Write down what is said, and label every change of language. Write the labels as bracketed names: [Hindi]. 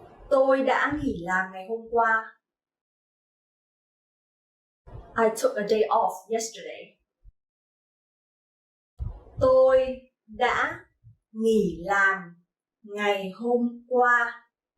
[Vietnamese] Tôi đã nghỉ làm ngày hôm qua. [English] I took a day off yesterday. [Vietnamese] Tôi đã nghỉ làm ngày hôm qua.